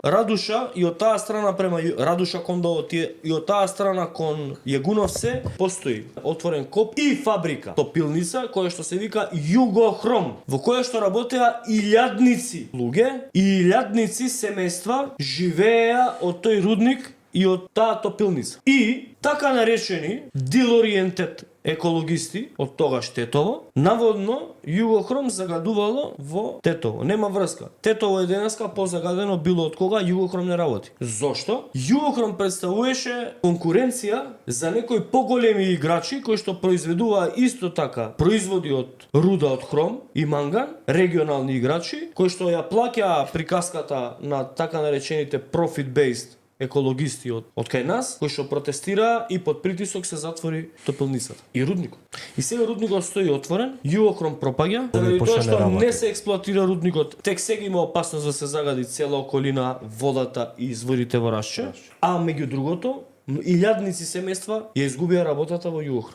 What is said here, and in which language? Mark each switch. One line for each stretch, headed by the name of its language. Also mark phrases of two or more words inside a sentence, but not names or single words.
Macedonian: Радуша и од таа страна према Радуша кон и од таа страна кон Јегуновсе постои отворен коп и фабрика, топилница која што се вика Југохром, во која што работеа илјадници луѓе и илјадници семејства живееа од тој рудник и од таа топилница. И така наречени deal-oriented екологисти од тогаш Тетово, наводно Југохром загадувало во Тетово. Нема врска. Тетово е денеска позагадено било од кога Југохром не работи. Зошто? Југохром представуваше конкуренција за некои поголеми играчи кои што произведуваа исто така производи од руда од хром и манган, регионални играчи кои што ја плаќаа приказката на така наречените profit-based екологисти од кај нас, кои што протестираа и под притисок се затвори топилницата и рудникот. И сега рудникот стои отворен, Југохром пропаѓа, заради тоа што не се експлоатира рудникот, тек сега има опасност да се загади цела околина, водата и изворите во Рашче, а меѓу другото, илјадници семејства ја изгубија работата во Југохром.